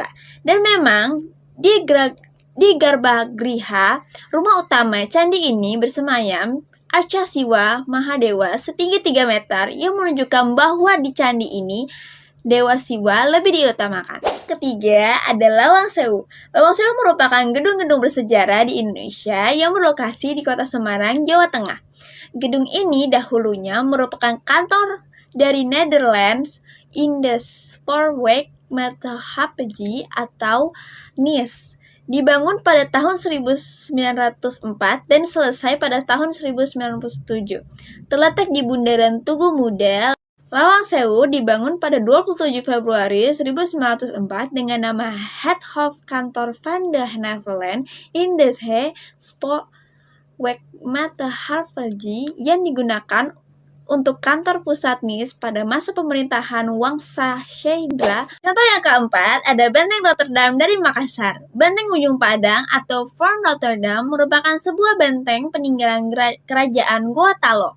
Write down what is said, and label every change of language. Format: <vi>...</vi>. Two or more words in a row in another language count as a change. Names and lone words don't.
<id>Dan memang di Garbagriha, rumah utama candi ini bersemayam arca Siwa Mahadewa setinggi 3 meter yang menunjukkan bahwa di candi ini Dewa Siwa lebih diutamakan. Ketiga ada Lawang Sewu. Lawang Sewu merupakan gedung-gedung bersejarah di Indonesia yang berlokasi di kota Semarang, Jawa Tengah. Gedung ini dahulunya merupakan kantor dari Netherlands in the Spoorweg Maatschappij atau NIS. Dibangun pada tahun 1904 dan selesai pada tahun 1997. Terletak di Bundaran Tugu Muda. Lawang Sewu dibangun pada 27 Februari 1904 dengan nama Head of Kantor van de Netherlands in the Spoorweg Maatschappij yang digunakan untuk kantor pusat NIS pada masa pemerintahan Wangsa Shailandra. Contoh yang keempat ada Benteng Rotterdam dari Makassar. Benteng Ujung Padang atau Fort Rotterdam merupakan sebuah benteng peninggalan kerajaan Goa Talo.</id>